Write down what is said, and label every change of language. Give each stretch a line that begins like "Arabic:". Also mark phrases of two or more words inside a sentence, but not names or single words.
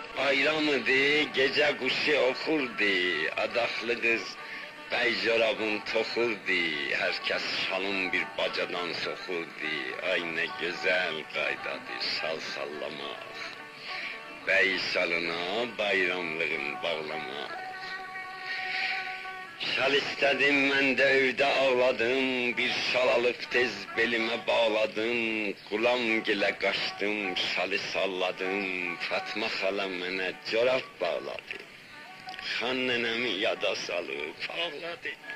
Azerbaijani: bayram idi, gece kuşu okurdu, adaklı kız bey corabın toxurdu, herkes şalın bir bacadan soxurdu, ay ne güzel qaydadır şal sallamaq, bey şalına bayramlığın bağlamaq. Şal istedim, mən də evdə ağladım, bir şal alıb tez belimə bağladım, Qulam gilə qaçdım, şalı salladım, Fatma xala mənə corab bağladı, Xan nənəmi yada salıb ağladı.